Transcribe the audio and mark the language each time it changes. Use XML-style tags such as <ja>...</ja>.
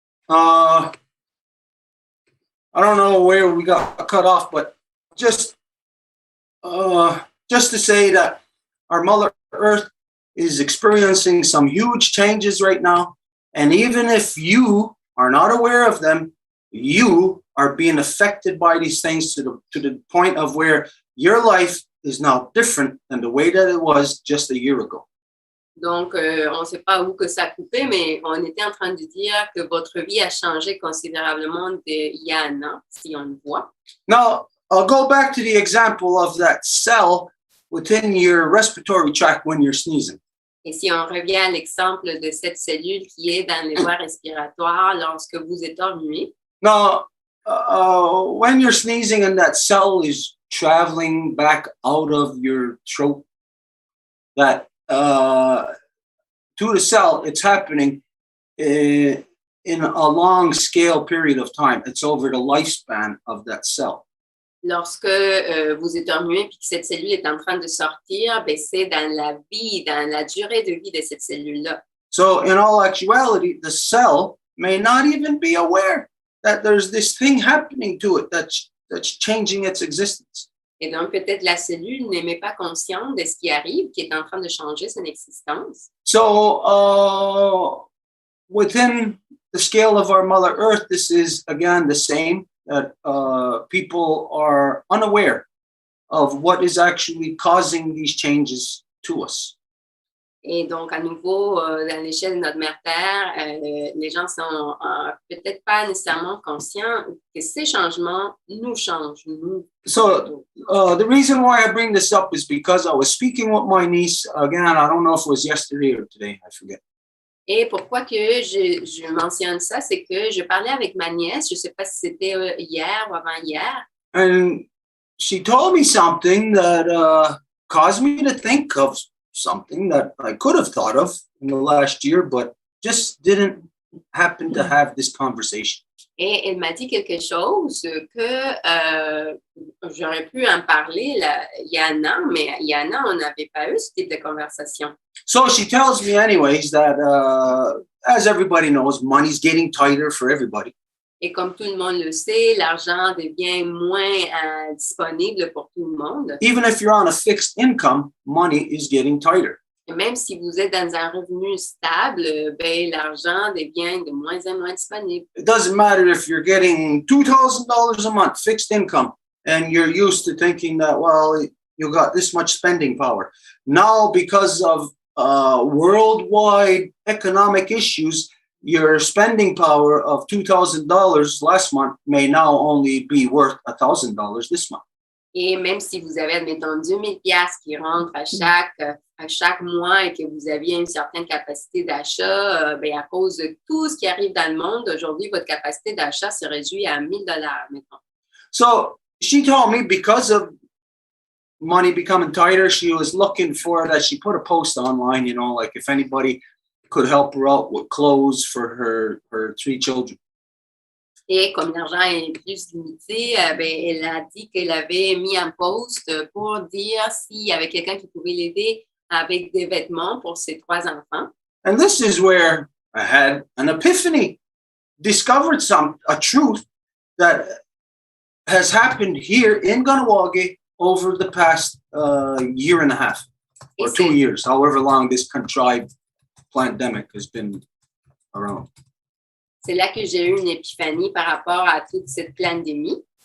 <en>I don't know where we got cut off, but just to say that our Mother Earth is experiencing some huge changes right now. And even if you are not aware of them, you are being affected by these things to the point of where your life is now different than the way that it was just a year ago.</en> <fr>Donc, on ne sait pas où que ça a coupé, mais on était en train de dire que votre vie a changé considérablement il y a un an, si on le voit.</fr> <en>Now, I'll go back to the example of that cell within your respiratory tract when you're sneezing.</en> <fr>Et si on revient à l'exemple de cette cellule qui est dans les voies respiratoires lorsque vous éternuez.</fr> <en>Now, when you're sneezing and that cell is traveling back out of your throat. That to the cell, it's happening in a long scale period of time. It's over the lifespan of that cell.</en> <fr>Lorsque vous éternuez et que cette cellule est en train de sortir, ben c'est dans la vie, dans la durée de vie de cette cellule-là.</fr> <en>So in all actuality, the cell may not even be aware that there's this thing happening to it that's changing its existence.</en> <fr>Et donc, peut-être la cellule n'est même pas consciente de ce qui arrive, qui est en train de changer son existence.</fr> <en>So within the scale of our Mother Earth, this is again the same, that people are unaware of what is actually causing these changes to us.</en> <fr>Et donc, à nouveau, dans l'échelle de notre mère Terre, les gens sont peut-être pas nécessairement conscients que ces changements nous changent, nous.</fr> <en>So the reason why I bring this up is because I was speaking with my niece, again, I don't know if it was yesterday or today, I forget.</en> <fr>Et pourquoi que je mentionne ça, c'est que je parlais avec ma nièce, je ne sais pas si c'était hier ou avant-hier.</fr> <en>And she told me something that caused me to think of something that I could have thought of in the last year, but just didn't happen to have this conversation.</en> <fr>Et elle m'a dit quelque chose que j'aurais pu en parler là, il y a un an, mais il y a un an, on n'avait pas eu ce type de conversation.</fr> <en>So she tells me anyways that, as everybody knows, money's getting tighter for everybody.</en> <fr>Et comme tout le monde le sait, l'argent devient moins disponible pour tout le monde.</fr> <en>Even if you're on a fixed income, money is getting tighter.</en> <fr>Et même si vous êtes dans un revenu stable, ben, l'argent devient de moins en moins disponible.</fr> <en>It doesn't matter if you're getting $2,000 a month fixed income and you're used to thinking that, well, you got this much spending power. Now, because of worldwide economic issues, your spending power of $2,000 last month may now only be worth $1,000 this month.</en> <fr>Et même si vous avez, admettons, 2 000 $ qui rentrent à chaque mois et que vous aviez une certaine capacité d'achat, ben, à cause de tout ce qui arrive dans le monde, aujourd'hui, votre capacité d'achat se réduit à 1 000 $, mettons.</fr> <en>So she told me because of money becoming tighter, she was looking for that. She put a post online, you know, like if anybody could help her out with clothes for her 3 children.</en> <fr>Et comme l'argent est plus limité, ben, elle a dit qu'elle avait mis un post pour dire s'il y avait quelqu'un qui pouvait l'aider avec des vêtements pour ses 3 enfants.</fr> <en>And this is where I had an epiphany, discovered a truth that has happened here in Kahnawà over the past year and a half or 2 years, however long this contrived pandemic has been around.</en> <fr>C'est là que j'ai eu une épiphanie par rapport à toute cette pandémie.</fr>